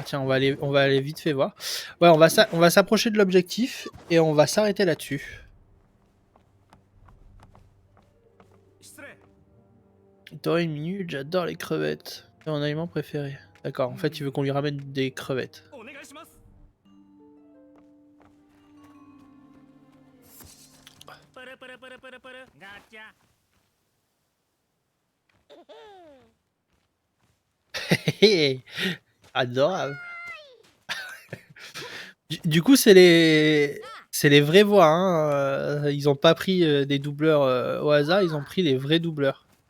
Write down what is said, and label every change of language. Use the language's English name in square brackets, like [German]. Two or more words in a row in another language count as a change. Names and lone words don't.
[French] Tiens, on va aller vite fait voir. Ouais, on va s'approcher de l'objectif et on va s'arrêter là-dessus. [Japanese] 失礼。 [French] T'aurais une minute, j'adore les crevettes. C'est mon aliment préféré. D'accord, en fait, il veut qu'on lui ramène des crevettes. [Japanese] お願いします。パラパラパラパラパラ。ガチャ。 [French] Adorable. Du coup, c'est les vraies voix. Hein. Ils ont pas pris des doubleurs au hasard, ils ont pris les vrais doubleurs.